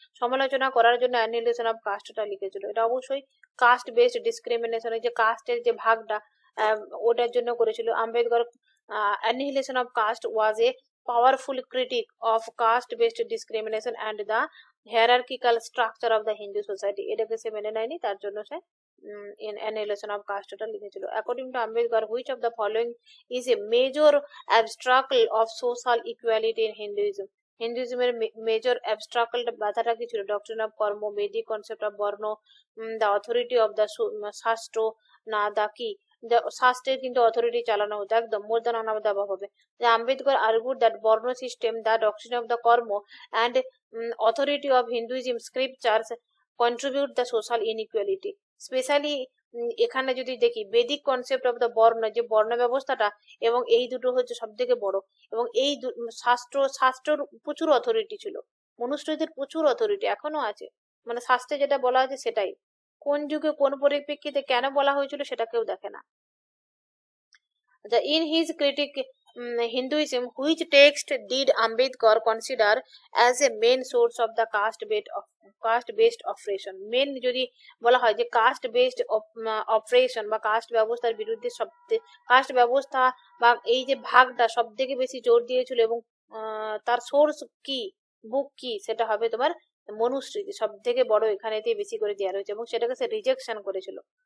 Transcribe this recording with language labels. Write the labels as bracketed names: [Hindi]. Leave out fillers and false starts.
[Bangla] সমালোচনা করার জন্য অ্যানিহিলেশন অফ কাস্টটা লিখেছিল। এটা অবশ্যই কাস্ট বেসড ডিসক্রিমিনেশনের যে কাস্টের যে ভাগটা, ওটার জন্য করেছিল। [English] Ambedkar annihilation of caste was a powerful critique of caste based discrimination and the hierarchical structure of the Hindu society। [Bangla] এটাকে সে মেনে নেয়নি, তার জন্য সে annihilation of caste টা লিখেছিল। [English] According to Ambedkar, which of the following is a major obstacle of social equality in Hinduism? [Bangla] হিন্দুইজমের major abstract বাধাটা কি ছিল? [English] doctrine of karma, Vedic concept of varna, the authority of the shastra, [Bangla] না দা কি শাস্ত্রের কিন্তু অথরিটি চালানো হতো একদম more than on of the হবে। [English] Ambedkar argued that [Bangla] বর্ণ system, [English] The doctrine of the karma and authority of Hinduism scriptures contribute the social inequality. [Bangla] Specially এখানে যদি দেখি বেদিক কনসেপ্ট অফ দ্য বর্ণ, যে বর্ণ ব্যবস্থাটা এবং এই দুটো হচ্ছে সব থেকে বড়, এবং এই শাস্ত্রর প্রচুর অথরিটি ছিল, মনুস্মৃতির প্রচুর অথরিটি এখনো আছে, মানে শাস্ত্রে যেটা বলা আছে সেটাই, কোন যুগে কোন পরিপ্রেক্ষিতে কেন বলা হয়েছিল সেটা কেউ দেখে না। [English] In his critic Hinduism, which text did Ambedkar consider as a main source of the caste-based oppression? [Bangla] Main যদি বলা হয় যে কাস্ট বেসড অপারেশন বা কাস্ট ব্যবস্থার বিরুদ্ধে কাস্ট ব্যবস্থা বা এই যে ভাগটা সব থেকে বেশি জোর দিয়েছিল, এবং তার সোর্স কি, বুক কি, সেটা হবে তোমার মনুস্মৃতি, সব থেকে বড় এখানেতে বেশি করে দেওয়া রয়েছে, এবং সেটাকে সে রিজেকশন করেছিল।